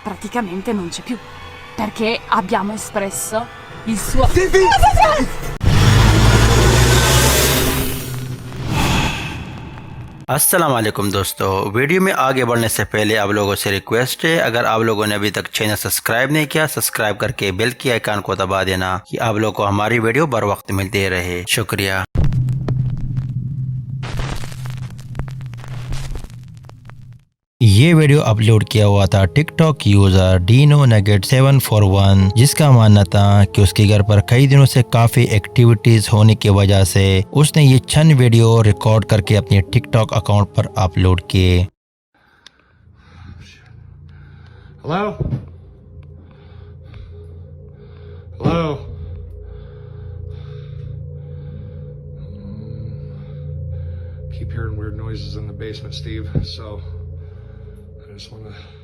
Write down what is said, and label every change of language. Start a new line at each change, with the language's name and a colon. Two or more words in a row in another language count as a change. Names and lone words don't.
Italian: praticamente non c'è più, perché abbiamo espresso il suo...
Arabic: السلام عليكم
Hindi: दोस्तों, वीडियो में आगे बढ़ने से पहले आप लोगों से रिक्वेस्ट है, अगर आप लोगों ने अभी तक चैनल सब्सक्राइब नहीं किया, सब्सक्राइब करके बेल की आइकन को दबा देना कि आप लोगों को हमारी वीडियो बर वक्त मिलती रहे। शुक्रिया। ये वीडियो अपलोड किया हुआ था
English: TikTok user
Hindi: डीनो नगेट 741, जिसका मानना था कि उसके घर पर कई दिनों से काफी एक्टिविटीज होने की वजह से उसने ये चंद वीडियो रिकॉर्ड करके अपने
English: TikTok account
Hindi: पर अपलोड किए।
English: Hello? Hello? Keep hearing weird noises in the basement, Steve, so I just want to...